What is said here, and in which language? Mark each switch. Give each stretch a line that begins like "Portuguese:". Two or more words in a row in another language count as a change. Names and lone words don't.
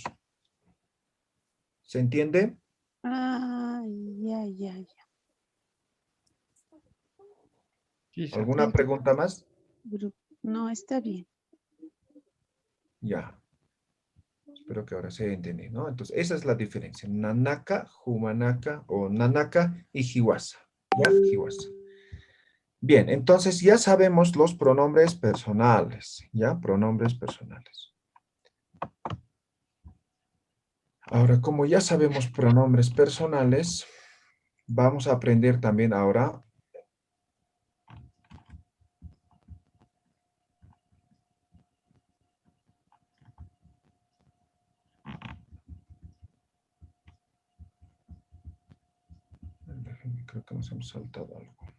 Spanish: ¿Se entiende? Ah, ya. ¿Alguna pregunta más? No, está bien. Ya. Espero que ahora se entienda, ¿no? Entonces, esa es la diferencia.
Aymara: Nanaka, Humanaka o Nanaka y Hiwasa.
Spanish: ¿Ya? Hiwasa. Bien, entonces ya sabemos los pronombres personales. ¿Ya? Pronombres personales. Ahora, como ya sabemos pronombres personales, vamos a aprender también ahora creo que nos hemos saltado algo.